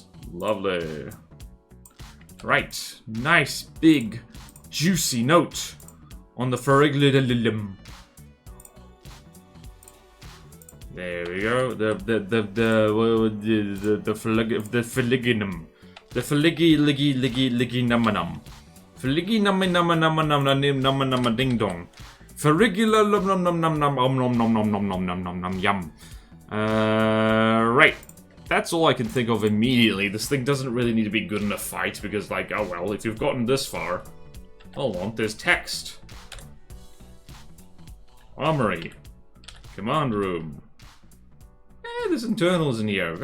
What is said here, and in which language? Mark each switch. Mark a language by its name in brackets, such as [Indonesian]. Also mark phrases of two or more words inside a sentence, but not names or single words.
[English] Lovely. Right. Nice, big, juicy note on the ferriculum. There we go. The filiginum. The liggy numanum. Filigi numma ding dong. Ferrigula num num num num num num num num num num num num yum. Right. That's all I can think of immediately. This thing doesn't really need to be good in a fight because, like, oh well, if you've gotten this far. Hold on, there's text. Armory. Command room. There's internals in here.